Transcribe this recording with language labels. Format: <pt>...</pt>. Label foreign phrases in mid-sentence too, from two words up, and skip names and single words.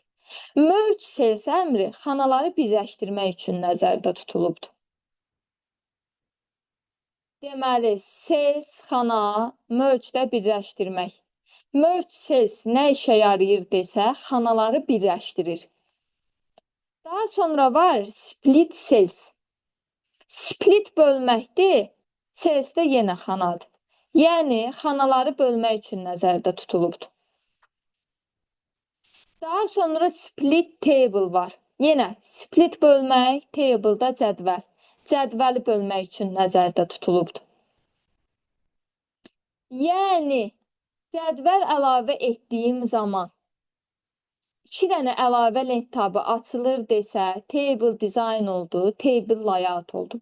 <en>Merge cells</en> <az>əmri xanaları birləşdirmək üçün nəzərdə tutulubdur. Deməli, cells, xana, merge də birləşdirmək.</az> <en>Merge cells</en> <az>nə işə yarayır desə, xanaları birləşdirir. Daha sonra var</az> <en>split cells.</en> <az>Split bölməkdir, cells də yenə xanadır. Yəni, xanaları bölmək üçün nəzərdə tutulubdur. Daha sonra</az> <en>split table</en> <az>var. Yenə split bölmək, table da cədvəl. Cədvəli bölmək üçün nəzərdə tutulubdur. Yəni, cədvəl əlavə etdiyim zaman 2 dənə əlavə lent tabı açılır desə,</az> <en>table design</en> <az>oldu,</az> <en>table layout</en> <az>oldu.</az>